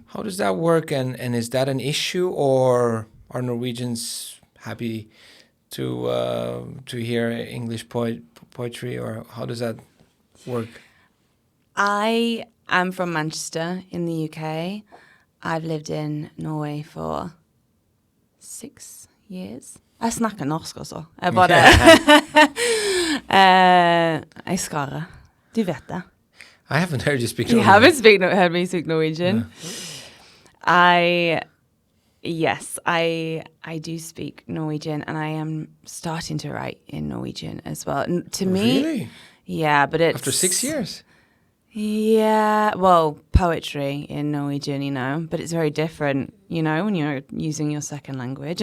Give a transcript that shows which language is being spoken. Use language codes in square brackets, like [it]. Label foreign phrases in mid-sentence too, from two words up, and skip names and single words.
[en] How does that work, and is that an issue, or are Norwegians happy to hear English poetry, or how does that work? I am from Manchester in the UK. I've lived in Norway for 6 years. [no] Jeg snakker norsk også. Jeg bare jeg skarer. Du vet det. [en] I haven't heard you speak You Norwegian. haven't heard me speak Norwegian. Yes, I do speak Norwegian, and I am starting to write in Norwegian as well. To me, Really? yeah, but it's After 6 years? Yeah, well, poetry in Norwegian, but it's very different, when you're using your second language.